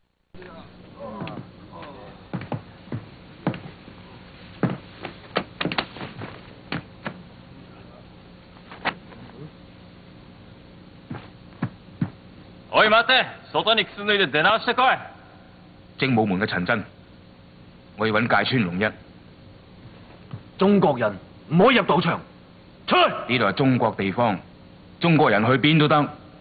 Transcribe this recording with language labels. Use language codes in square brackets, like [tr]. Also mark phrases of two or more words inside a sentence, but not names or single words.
[ja] おい待て，外に靴脱いで出直してこい。 [yue] 精武門嘅陳真，我要揾芥川龍一。中國人唔可以入賭場，出去！呢度係中國地方，中國人去邊都得。